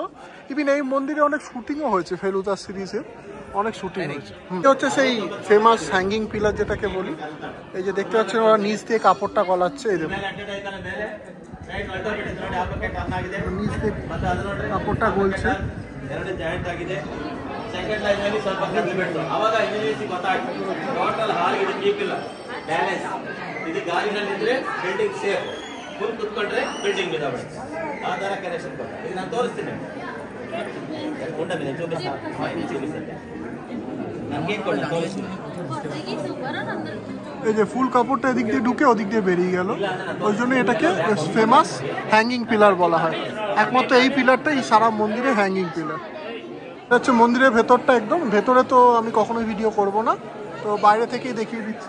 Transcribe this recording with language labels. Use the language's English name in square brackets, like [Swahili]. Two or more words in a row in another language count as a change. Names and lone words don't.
[Bangla] ইভিন এই মন্দিরে অনেক শুটিংও হয়েছে, ফেলুদা সিরিজের অনেক শুটিং হয়েছে। এটা হচ্ছে সেই [English] famous hanging pillar [Bangla] যেটাকে বলি। এই যে দেখতে পাচ্ছেন ওরা নিচ দিয়ে কাপড়টা গলাচ্ছে, এই দেখুন। নিচ থেকে কাপড়টা গলছে। [English] second line [Kannada] ಅಲ್ಲಿ ಸ್ವಲ್ಪ ಕಡಿಮೆಟ್ಟು ಅವಾಗ ಇಂಜಿನಿಯರ್ಸ್ ಗೊತ್ತಾಯ್ತು ಟೋಟಲ್ ಹಾಲ್ಗಿದೆ ಕೀಪಿಲ್ಲ ಬ್ಯಾಲೆನ್ಸ್ ಇದು ಗಾಳಿನಲ್ಲಿ ಇದ್ರೆ [English] building safe [Kannada] ಫುಲ್ ಕುತ್ಕೊಂಡ್ರೆ ಬಿಲ್ಡಿಂಗ್ ಬಿದ್ದಾಬಿಡುತ್ತೆ ಆ ಥರ ಕನೆಕ್ಷನ್ ಕೊಡ್ತಾರೆ ಇದು ನಾನು ತೋರಿಸ್ತೀನಿ ಉಂಡ ಮೇಲೆ చూపిస్తాను ನನಗೆ ಕೊಡ ತೋರಿಸ್ತೀನಿ [Bangla] এই যে ফুল কাপড়টা এদিক দিয়ে ঢুকে ওদিক দিয়ে বেরিয়ে গেল, ওই জন্য এটাকে [English] famous hanging pillar [Bangla] বলা হয়। একমাত্র এই পিলারটাই সারা মন্দিরে [English] hanging pillar. [Bangla] এটা হচ্ছে মন্দিরের ভেতরটা, একদম ভেতরে তো আমি কখনোই ভিডিও করব না, তো বাইরে থেকেই দেখিয়ে দিচ্ছি।